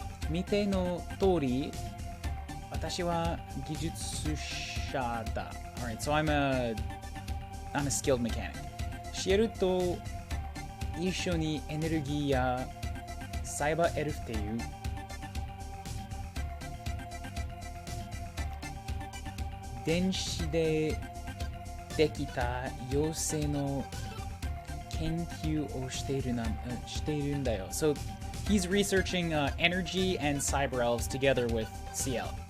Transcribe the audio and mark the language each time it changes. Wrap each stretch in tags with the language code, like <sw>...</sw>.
<ja>見ての通り、私は技術者だ。</ja> <en>Alright, so I'm a skilled mechanic.</en> <ja>シエルと一緒にエネルギーやサイバーエルフっていう電子でできた妖精の研究をしているんだよ。</ja> <en>So he's researching energy and cyber elves together with CL.</en>